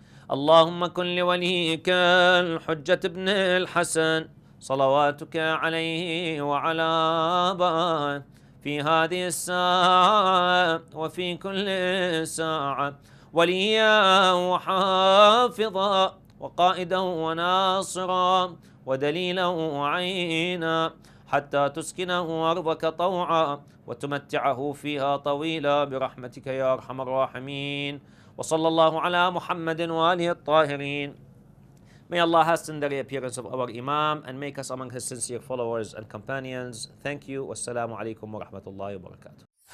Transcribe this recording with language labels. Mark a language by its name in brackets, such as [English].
[Arabic] Allahumma kun li waliyika al-Hujjat ibn al-Hasan salawatuka alayhi wa ala ba في هذه الساعة وفي كل ساعة وليا وحافظا وقائدا وناصرا ودليلا وعينا حتى تسكنه أرضك طوعا وتمتعه فيها طويلا برحمتك يا أرحم الراحمين. وصلى الله على محمد وآله الطاهرين. [English] May Allah hasten the reappearance of our Imam and make us among his sincere followers and companions. Thank you. Wassalamu alaikum wa rahmatullahi wa barakatuh.